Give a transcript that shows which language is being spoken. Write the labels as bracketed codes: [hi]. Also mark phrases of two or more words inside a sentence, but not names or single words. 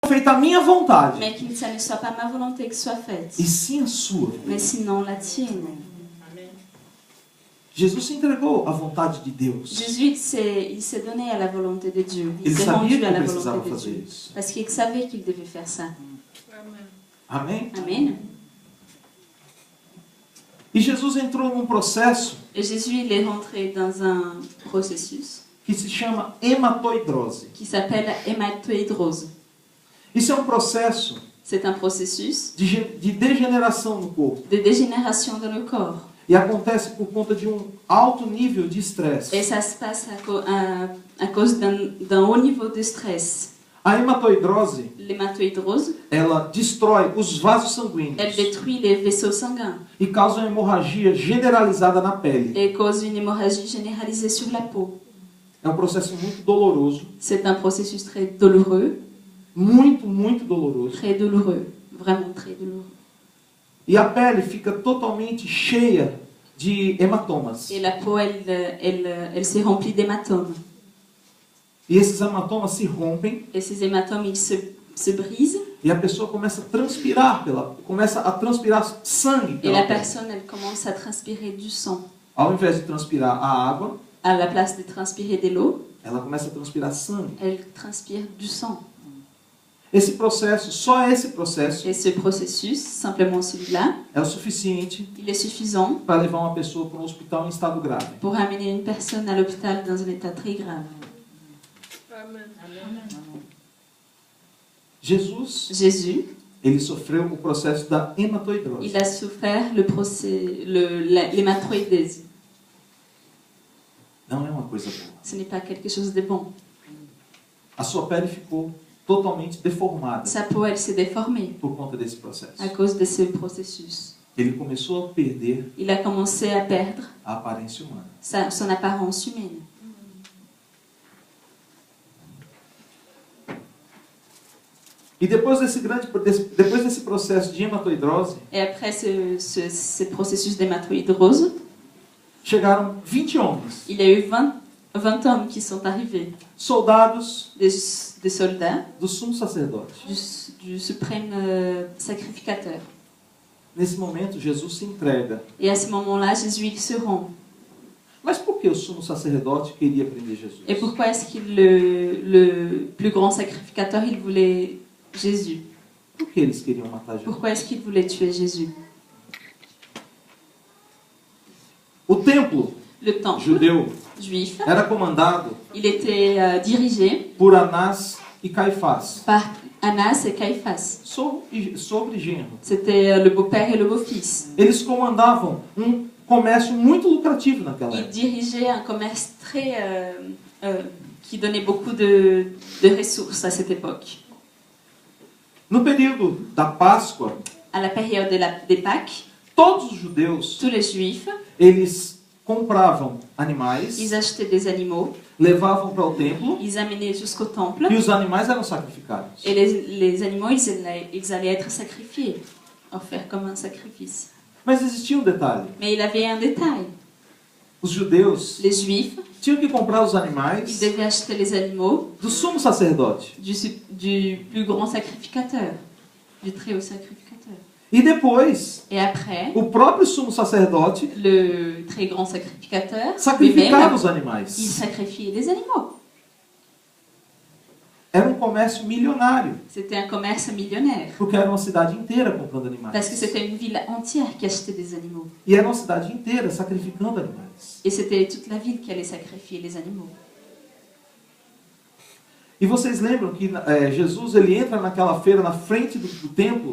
[pt] feita a minha vontade, [fr] mais que ça ne soit pas ma volonté que soit faite, [pt] e sim a sua. [fr] mais sinon la tienne. [pt] Jesus se entregou à vontade de Deus. [fr] Jésus, il s'est donné à la volonté de Dieu. Il [pt] Ele [fr] s'est [pt] sabia [fr] rendu [pt] que [fr] à la [pt] precisava [fr] volonté de [pt] fazer [fr] Dieu. [pt] isso. [fr] Parce qu'il savait qu'il devait faire ça. [pt] Amém? [fr] Amen. [pt] E Jesus entrou num processo [fr] Et Jésus, il est rentré dans un processus [pt] que se chama hematoidrose. [fr] qui s'appelle hématohydrose. [pt] Isso é um processo [fr] C'est un processus [pt] de degeneração no corpo. [fr] de dégénération dans le corps. [pt] E acontece por conta de um alto nível de estresse. [fr] Et ça se passe à cause d'un haut niveau de stress. [pt] A hematoidrose, [fr] L'hématohydrose, [pt] ela destrói os vasos sanguíneos [fr] elle détruit les vaisseaux sanguins [pt] e causa uma hemorragia generalizada na pele. [fr] et cause une hémorragie généralisée sur la peau. [pt] É um processo muito doloroso, [fr] C'est un processus très douloureux, [pt] muito doloroso. [fr] vraiment très douloureux. [pt] E a pele fica totalmente cheia de hematomas. [fr] Et la peau, elle s'est remplie d'hématomes. [pt] E esses hematomas se rompem [fr] Et ces hématomes, ils se brisent. [pt] e a pessoa começa a transpirar sangue [fr] Et [pt] pela [fr] la [pt] pele. [fr] personne, elle commence à transpirer du sang. [pt] Ao invés de transpirar a água, [fr] À la place de transpirer de l'eau, [pt] ela começa a transpirar sangue. [fr] elle transpire du sang. [pt] Esse processo, só esse processo, [fr] Et ce processus, simplement celui-là, [pt] é o suficiente [fr] il est suffisant [pt] para levar uma pessoa para um hospital em estado grave. [fr] pour amener une personne à l'hôpital dans un état très grave. [pt] Jesus, ele sofreu o processo da hematoidrose. [fr] Il a souffert l'hématoïdèse. [pt] Não é uma coisa boa. [fr] Ce n'est pas quelque chose de bon. [pt] A sua pele ficou totalmente deformada [fr] Sa peau, elle s'est déformée [pt] por conta desse processo. [fr] à cause de ce processus. [pt] Ele começou a perder [fr] Il a commencé à perdre [pt] a aparência humana. [fr] son apparence humaine. [pt] E depois desse processo de hematoidrose, [fr] Et après ce processus d'hématohydrose, [pt] chegaram 20 homens, [fr] il y a eu 20 hommes qui sont arrivés, [pt] soldados [fr] des soldats [pt] do sumo sacerdote. [fr] du suprême sacrificateur. [pt] Nesse momento, Jesus se entrega. [fr] Et à ce moment-là, Jésus, il se rend. [pt] Mas por que o sumo sacerdote queria prender Jesus? [fr] Et pourquoi est-ce que le plus grand sacrificateur, il voulait Jésus? [pt] Por que eles queriam matar Jesus? [fr] Pourquoi est-ce qu'il voulait tuer Jésus? [pt] O templo [fr] Le temple [pt] judeu [fr] juif, [pt] era comandado [fr] il était dirigé [pt] por Anás e Caifás, [fr] par Annas et Caïphas. [pt] sobre genro. [fr] C'était le beau-père et le beau-fils. [pt] Eles comandavam comércio muito lucrativo naquela [fr] Ils [pt] época. [fr] dirigeaient un commerce qui donnait beaucoup de ressources à cette époque. [pt] No período da Páscoa, [fr] À la période des Pâques, [pt] todos os judeus, [fr] tous les Juifs, [pt] eles compravam animais, [fr] ils achetaient des animaux, [pt] levavam para o templo [fr] ils amenaient jusqu'au temple, [pt] e os animais eram sacrificados. [fr] et les animaux, ils allaient être sacrifiés, offerts comme un sacrifice. [pt] Mas existia um detalhe. [fr] Mais il avait un détail. [pt] Os judeus [fr] Les Juifs, [pt] tinham que comprar os [fr] ils [pt] animais [fr] devaient acheter les animaux [pt] do sumo sacerdote. [fr] du plus grand sacrificateur, du très haut sacrificateur. [pt] E depois, [fr] Et après, [pt] o próprio sumo sacerdote [fr] le très grand sacrificateur, [pt] sacrificava [fr] lui-même, [pt] os [fr] il [pt] animais. [fr] sacrifiait les animaux. [pt] Era um comércio milionário, [fr] C'était un commerce millionnaire. [pt] porque era uma cidade inteira comprando animais. [fr] Parce que c'était une ville entière qui achetait des animaux. [pt] E era uma cidade inteira sacrificando animais. [fr] Et c'était toute la ville qui allait sacrifier les animaux. [pt] E vocês lembram que Jesus ele entra naquela feira na frente do templo